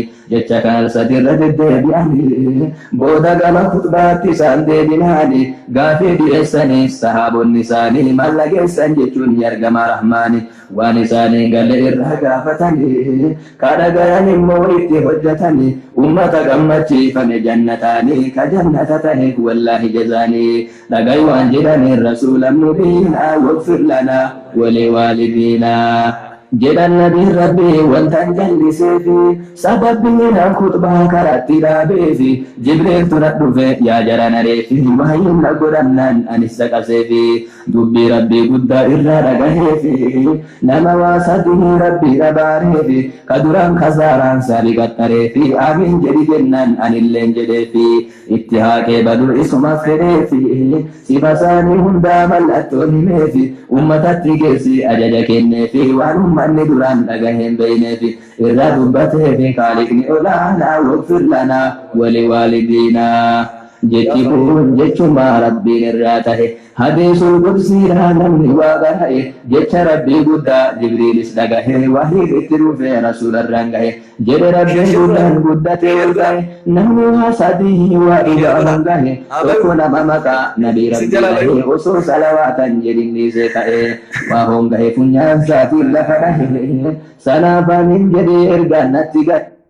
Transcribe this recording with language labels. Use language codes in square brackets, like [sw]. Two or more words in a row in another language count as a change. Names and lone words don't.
[om] jecha kan al sadi irra deddeebi'anii, booda gama kutbaatti isaan deebinaani, gaafii dhiyeessanii, sahaabonni isaanii, "Maal dhageessan?" jechuun ni argama Rahmaani. Waan isaanii galle irraa gaafatanii, ka dhagayan immoo itti hojjetanii, ummata gammachiifame jannataanii, ka jannata taheef wallaahi jazaanii. Dhagayu waan jedhaniin, "Rasuulan mubiinaa, [ar] واغفر لنا ولوالدينا." [om] Jedhan nabiin Rabbii wantan jalliseefi, sababbii naan kutbaa karatti dhaabeefi, Jibriiltu na dhufe, yaa jara na reefi, waayeen na godhannaan anis dhaqaseefi, dubbii Rabbii guddaa irraa dhagaheefi, nama waa sadii Rabbii dhabaareefi, ka duraan kasaaraan sabi qaxxareefi, "Aamiin," jedhi jennaan anilleen jedheefi, itti haaqee baduu isuma fedheefi, sifa isaanii hundaa mallattoon himeefi, ummatatti geessi ajaja kenneefi, waan ummanni duraan dhagaheen beeyneefi, irra dubbateefi, Kaaliqni olaanaa, [ar] "واغفر لنا ولوالدينا." [om] Jechi kun jechuma Rabbiin irraa tahe, hadiisul qudsiidhaa namni waa garahe, jecha Rabbii guddaa Jibriilis dhagahe, wahiin itti dhufe Rasuularraan gahe, jedhe Rabbiin guddaan guddatee ol gahe, namni waa sadii waa dhugaa gahe, tokko nama maqaa Nabii Rabbii gahe, osoo salawaatan jedhin dhiisee ka'e, waa hongahe funyaan saatiin lafa dhahe, sanaaf aniin jedhee ergaan natti gahe.